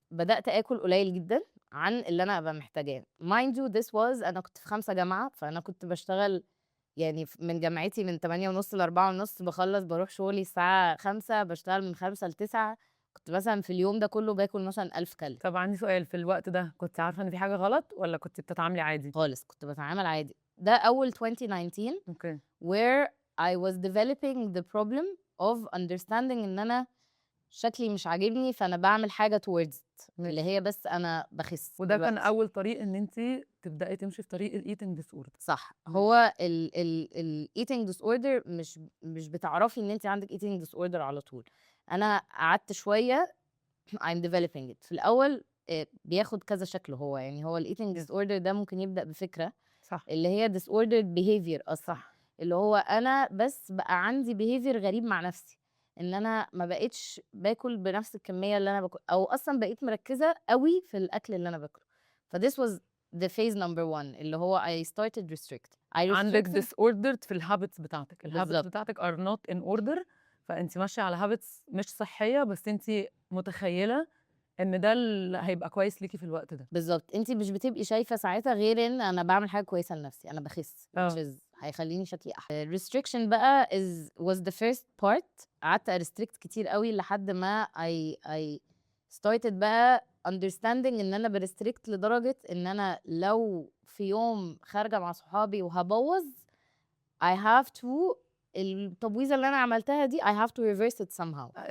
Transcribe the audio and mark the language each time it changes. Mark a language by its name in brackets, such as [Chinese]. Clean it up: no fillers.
[Arabic] بدأت آكل قليل جدًا عن اللي أنا أبقى محتاجاه. [English] mind you this was [Arabic] أنا كنت في 5 جامعة، فأنا كنت باشتغل يعني من جامعتي من 08:30 ل16:30 باخلّص باروح شغلي الساعة 17:00 باشتغل من 17:00 ل21:00 كنت مثلًا في اليوم ده كله باكل مثلًا 1000 كالوري. طب عندي سؤال، في الوقت ده كنتِ عارفة إن في حاجة غلط والّا كنتِ بتتعاملي عادي؟ خالص، كنت باتعامل عادي. ده أول 2019 أوكي. [English] where I was developing the problem of understanding [Arabic] إن أنا شكلي مش عاجبني، فأنا باعمل حاجة [English] towards it اللي [Arabic] ماشي. هي بس أنا باخس وده كان دلوقتي. أول طريق إن أنتِ تبدئي تمشي في طريق الeating disorder. صح. ماشي. هو الeating disorder مش بتعرفي إن أنتِ عندِك eating disorder على طول. أنا قعدت شوية [English] I'm developing it. [Arabic] في الأول بياخد كذا شكل هو، يعني هو الeating [English] yes. [Arabic] disorder ده ممكن يبدأ بفكرة صح. اللي هي disordered behavior أصلًا. صح. اللي هو أنا بس بقى عندي behavior غريب مع نفسي، إن أنا ما بقيتش باكل بنفس الكمية اللي أنا أو أصلًا بقيت مركّزة أوي في الأكل اللي أنا باكله. [English] فthis was the phase number 1 [Arabic] اللي هو [English] I started restrict. I [Arabic] عندِك [English] restricted [Arabic] disordered في الhabits بتاعتِك، الhabits بالضبط. بتاعتِك [English] are not in order، [Arabic] فأنتِ ماشية على habits مش صحية، بس أنتِ متخيلة إن ده اللي هيبقى كويس ليكِ في الوقت ده. بالضبط. أنتِ مش بتبقي شايفة ساعتها غير إن أنا باعمل حاجة كويسة لنفسي، أنا باخس which is هيخلّيني شكلي أحلى. الrestriction بقى was the first part. قعدت أrestrict كتير أوي لحد ما I started بقى understanding إن أنا بrestrict لدرجة إن أنا لو في يوم خارجة مع صحابي وهابوّظ I have to التبويظة اللي أنا عملتها دي [English] I have to reverse it somehow.